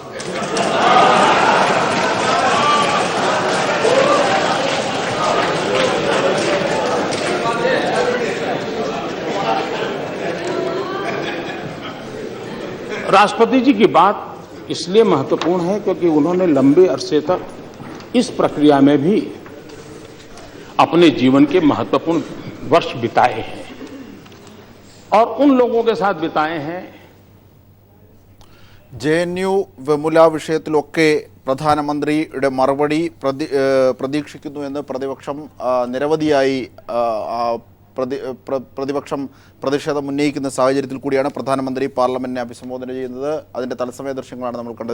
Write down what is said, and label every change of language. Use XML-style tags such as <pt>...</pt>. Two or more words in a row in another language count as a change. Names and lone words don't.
<hi>राष्ट्रपति जी की बात इसलिए महत्वपूर्ण है क्योंकि उन्होंने लंबे अरसे तक इस प्रक्रिया में भी अपने जीवन के महत्वपूर्ण वर्ष बिताए हैं और उन लोगों के साथ बिताए हैं।</hi> <ml>JNU വെമുല വിഷയത്തിലൊക്കെ പ്രധാനമന്ത്രിയുടെ മറുപടി പ്രതീക്ഷിക്കുന്നു എന്ന് പ്രതിപക്ഷം നിരവധിയായി പ്രതിപക്ഷം പ്രതിഷേധം ഉന്നയിക്കുന്ന സാഹചര്യത്തിൽ കൂടിയാണ് പ്രധാനമന്ത്രി പാർലമെന്റിനെ അഭിസംബോധന ചെയ്യുന്നത്. അതിന്റെ തത്സമയ ദൃശ്യങ്ങളാണ് നമ്മൾ കണ്ടത്.</ml>